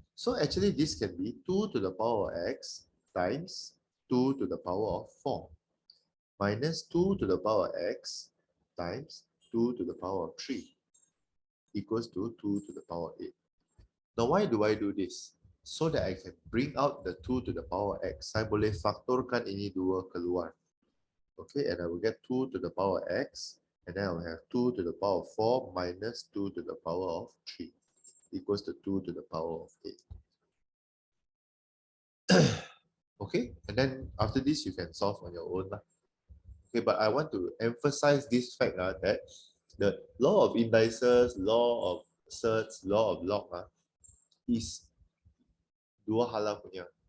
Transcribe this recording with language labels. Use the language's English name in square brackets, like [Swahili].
[English] So actually this can be 2 to the power of x times 2 to the power of 4 minus 2 to the power of x times 2 to the power of 3 equals to 2 to the power of 8. Now why do I do this? So that I can bring out the 2 to the power x. [Malay] Saya boleh faktorkan ini dua keluar. [English] Okay, and I will get 2 to the power x, and then I will have 2 to the power of 4 minus 2 to the power of 3 equals to 2 to the power of 8. Okay, and then after this you can solve on your own. Okay, but I want to emphasize this fact that the law of indices, law of surds, law of log is [Malay] dua hala punya.